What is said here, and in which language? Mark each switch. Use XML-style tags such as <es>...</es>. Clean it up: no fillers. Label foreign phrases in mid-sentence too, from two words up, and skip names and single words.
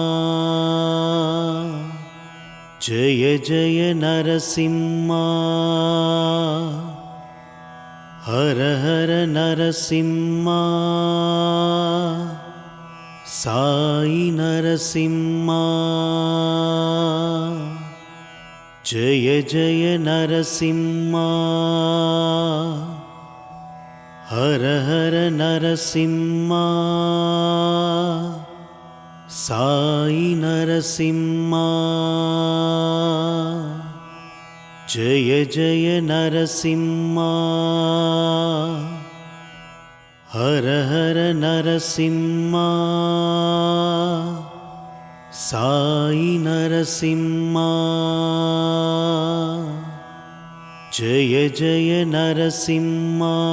<ta>ஜெய ஜெய நரசிம்மா, ஹர ஹர நரசிம்மா, சாயி நரசிம்மா. ஜெய ஜெய நரசிம்மா, ஹர ஹர நரசிம்மா,</ta> <te>సాయి నరసింహ జయ జయ నరసింహ హర హర నరసింహ సాయి నరసింహ జయ జయ నరసింహ</te>